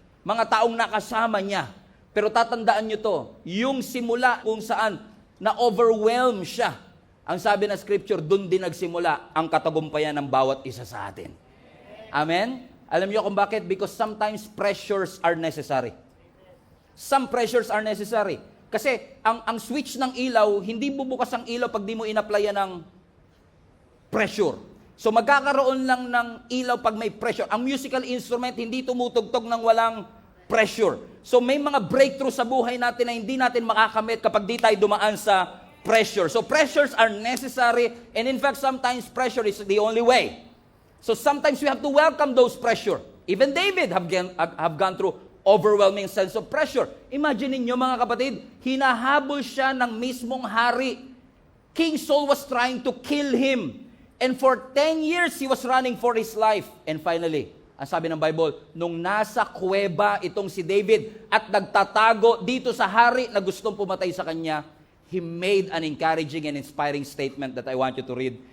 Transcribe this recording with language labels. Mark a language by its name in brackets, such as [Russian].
[Filipino] Mga taong nakasama niya. Pero tatandaan niyo to, yung simula kung saan na-overwhelm siya, ang sabi ng Scripture, dun din nagsimula ang katagumpayan ng bawat isa sa atin. Amen? Alam niyo kung bakit? [English] Because sometimes pressures are necessary. Some pressures are necessary. [Filipino] Kasi ang switch ng ilaw, hindi bubukas ang ilaw pag di mo in-applyan ng pressure. So magkakaroon lang ng ilaw pag may pressure. Ang musical instrument, hindi tumutugtog ng walang pressure. So may mga breakthrough sa buhay natin na hindi natin makakamit kapag di tayo dumaan sa pressure. [English] So pressures are necessary, and in fact, sometimes pressure is the only way. So sometimes we have to welcome those pressure. Even David have gone through overwhelming sense of pressure. [Filipino] Imagine niyo mga kapatid, hinahabol siya ng mismong hari. [English] King Saul was trying to kill him. And for 10 years, he was running for his life. [Filipino] And finally, ang sabi ng Bible, nung nasa kuweba itong si David at nagtatago dito sa hari na gustong pumatay sa kanya, [English] he made an encouraging and inspiring statement that I want you to read.